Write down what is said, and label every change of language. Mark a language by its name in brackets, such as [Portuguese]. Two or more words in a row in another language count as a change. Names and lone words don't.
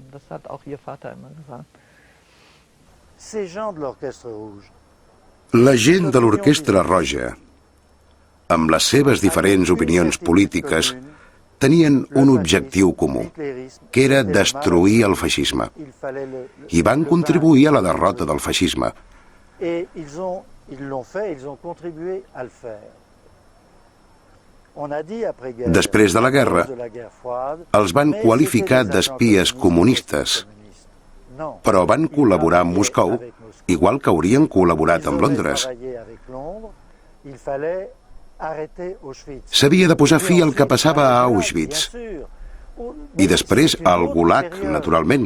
[Catalan] La gent de l'Orquestra Roja, amb les seves diferents opinions polítiques, tenien un objectiu comú, que era destruir el feixisme, i van contribuir a la derrota del feixisme. [French] Et ils l'ont fait, ils ont contribué à le faire. [Catalan] Després de la guerra, els van qualificar d'espies comunistes, però van col·laborar amb Moscou, igual que haurien col·laborat amb Londres. S'havia de posar fi al que passava a Auschwitz, I després al Gulag, naturalment.